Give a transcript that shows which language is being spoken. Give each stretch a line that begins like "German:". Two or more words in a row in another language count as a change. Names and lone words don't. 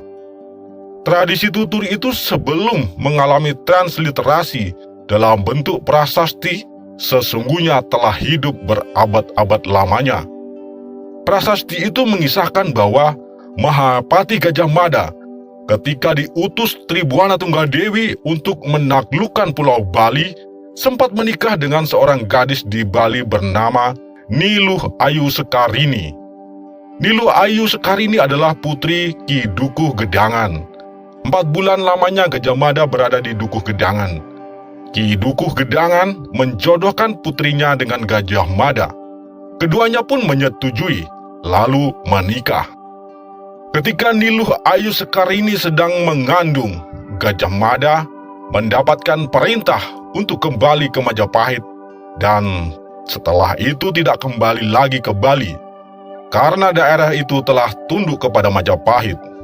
Indonesian: Tradisi tutur itu sebelum mengalami transliterasi dalam bentuk prasasti sesungguhnya telah hidup berabad-abad lamanya. Prasasti itu mengisahkan bahwa Mahapati Gajah Mada ketika diutus Tribuana Tunggadewi untuk menaklukkan Pulau Bali sempat menikah dengan seorang gadis di Bali bernama Niluh Ayu Sekarini. Niluh Ayu Sekarini adalah putri Ki Dukuh Gedangan. 4 bulan lamanya Gajah Mada berada di Dukuh Gedangan. Ki Dukuh Gedangan menjodohkan putrinya dengan Gajah Mada. Keduanya pun menyetujui, lalu menikah. Ketika Niluh Ayu Sekarini sedang mengandung, Gajah Mada mendapatkan perintah untuk kembali ke Majapahit dan setelah itu tidak kembali lagi ke Bali karena daerah itu telah tunduk kepada Majapahit.